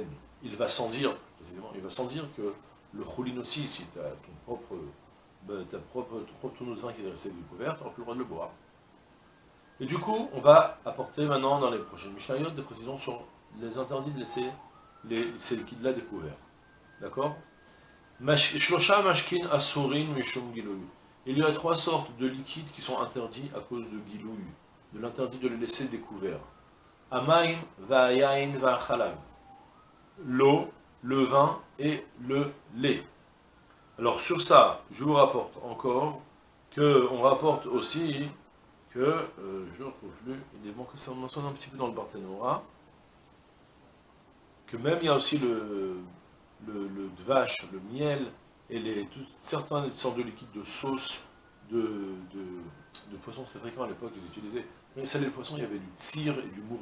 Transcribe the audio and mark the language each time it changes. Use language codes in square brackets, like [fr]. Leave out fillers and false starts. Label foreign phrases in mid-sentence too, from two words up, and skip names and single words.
[fr] Il va sans dire, précisément, il va sans dire que le choulin aussi, si tu as ton propre tonneau de vin qui est resté découvert, tu n'auras plus le droit de le boire. Et du coup, on va apporter maintenant dans les prochaines Mishnayot des précisions sur les interdits de laisser ces liquides-là découverts. D'accord? [he] שלושה משקין אסורין משום גילוי. [fr] Il y a 3 sortes de liquides qui sont interdits à cause de gilouy, de l'interdit de les laisser découverts. [he] המים והיין והחלב. [fr] L'eau, le vin et le lait. Alors sur ça, je vous rapporte encore qu'on rapporte aussi que, je ne retrouve plus, il est bon que ça mentionne un petit peu dans le Barthénora, que même il y a aussi le dvash, le miel, et certaines sortes de liquides de sauce, de poissons, c'était fréquent à l'époque, ils utilisaient, quand ils salaient le poisson, il y avait du tsir et du mourias.